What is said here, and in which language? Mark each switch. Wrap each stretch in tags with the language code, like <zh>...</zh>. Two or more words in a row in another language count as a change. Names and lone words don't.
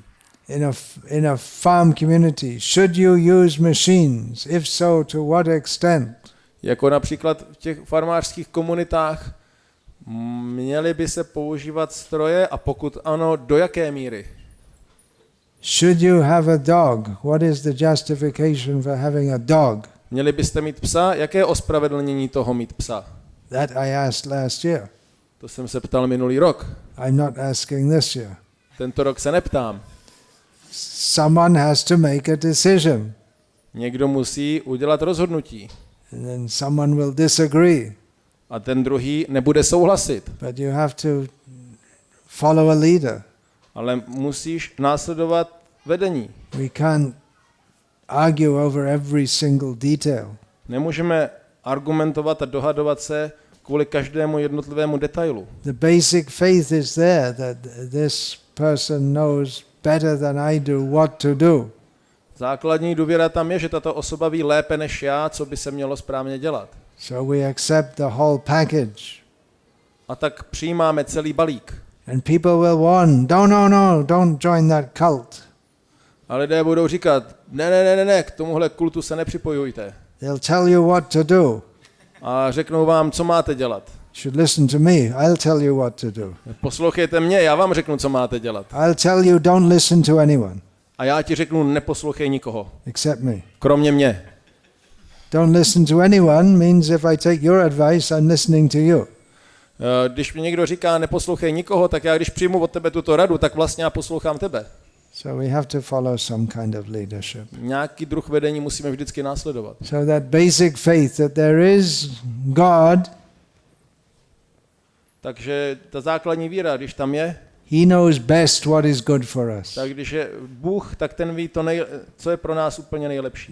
<en>In a farm community, should you use machines? If so, to what extent?</en> <cs>Jako například v těch farmářských komunitách Měly by se používat stroje a pokud ano, do jaké míry?</cs> <en>Should you have a dog? What is the justification for having a dog?</en> <cs>Měli byste mít psa? Jaké je ospravedlnění toho mít psa?</cs> <en>That I asked last year.</en> <cs>To jsem se ptal minulý rok.</cs> <en>I'm not asking this year.</en> <cs>Tento rok se neptám.</cs> <en>Someone has to make a decision.</en> <cs>Někdo musí udělat rozhodnutí.</cs> <en>And then someone will disagree.</en> <cs>A ten druhý nebude souhlasit.</cs> <en>But you have to follow a leader.</en> <cs>Ale musíš následovat vedení.</cs> <en>We can't argue over every single detail.</en> <cs>Nemůžeme argumentovat a dohadovat se kvůli každému jednotlivému detailu.</cs> <en>The basic faith is there that this person knows better than I do what to do.</en> <cs>Základní důvěra tam je, že tato osoba ví lépe než já, co by se mělo správně dělat.</cs> <en>So we accept the whole package.</en> <cs>A tak přijímáme celý balík.</cs> <en>And people will warn, no, don't join that cult.</en> <cs>A lidé budou říkat, ne, k tomuhle kultu se nepřipojujte.</cs> <en>They'll tell you what to do.</en> <cs>A řeknou vám, co máte dělat.</cs> <en>Should listen to me. I'll tell you what to do.</en> <cs>Poslouchejte mě, já vám řeknu, co máte dělat.</cs> <en>I'll tell you don't listen to anyone.</en> <cs>A já ti řeknu, neposlouchej nikoho.</cs> <en>Except me.</en> <cs>Kromě mě.</cs> <en>Don't listen to anyone means if I take your advice, I'm listening to you.</en> <cs>Když mi někdo říká, neposlouchej nikoho, tak já když přijmu od tebe tuto radu, tak vlastně já poslouchám tebe.</cs> <en>So we have to follow some kind of leadership.</en> <cs>Nějaký druh vedení musíme vždycky následovat.</cs> <en>So that basic faith that there is God,</en> <cs>takže ta základní víra, když tam je,</cs> <en>He knows best what is good for us.</en> <cs>tak když je Bůh, tak ten ví to, co je pro nás úplně nejlepší.</cs>